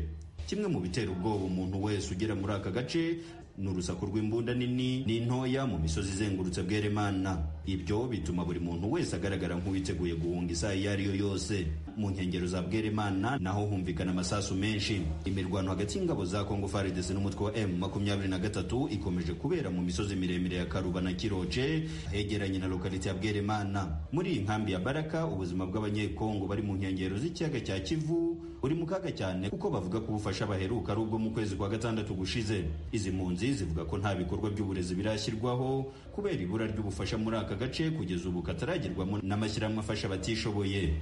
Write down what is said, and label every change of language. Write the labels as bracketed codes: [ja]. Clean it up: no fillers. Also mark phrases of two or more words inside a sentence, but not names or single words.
[rw] Kimwe mu bitera ubwoba umuntu wese ugera muri aka gace ni urusaku rw'imbunda nini n'intoya mu misozi izengurutse Bwerimana. Ibyo bituma buri muntu wese agaragara nk'uwiteguye guhunga isaha iyo ari yo yose. Mu nkengero za Bwerimana naho humvikana amasasu menshi. Imirwano hagati y'ingabo za Congo FARDC n'umutwe wa M23 ikomeje kubera mu misozi miremire ya Karuba na Kiroce, hegeranye na lokalite ya Bwerimana. Muri iyi nkambi ya Baraka, ubuzima bw'abanyekongo bari mu nkengero z'ikiyaga cya Kivu uri mu kaga cyane, kuko bavuga ko ubufasha baheruka ari ubwo mu kwezi kwa gatandatu gushize. Izi mpunzi zivuga ko nta bikorwa by'uburezi birashyirwaho kubera ibura ry'ubufasha muri aka gace, kugeza ubu kataragerwamo n'amashyirahamwe afasha abatishoboye.